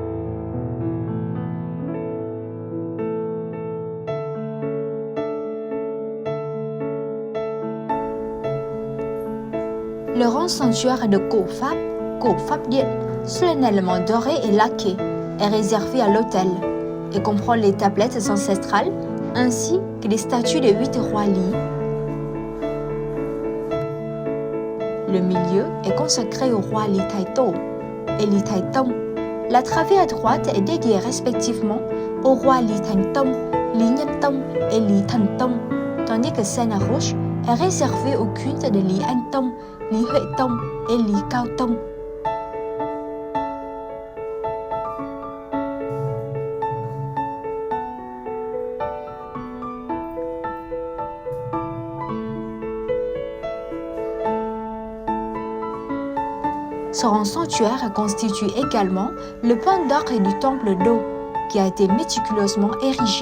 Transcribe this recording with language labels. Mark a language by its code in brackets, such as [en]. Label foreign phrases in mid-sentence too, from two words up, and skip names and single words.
[fr] Le rang sanctuaire de Cổ Pháp Điện, solennellement doré et laqué, est réservé à l'autel et comprend les tablettes ancestrales ainsi que les statues des 8 rois Lý. Le milieu est consacré au roi Lý Thái Tổ et Lý Thái Tông. La travée à droite est dédiée respectivement aux rois Lý Thánh Tông, Lý Nhân Tông et Lý Thần Tông, tandis que scène à gauche est réservée au culte de Lý Anh Tông, Lý Huệ Tông et Lý Cao Tông. Ce rang sanctuaire constitue également le point d'orgue du temple d'eau, qui a été méticuleusement érigé.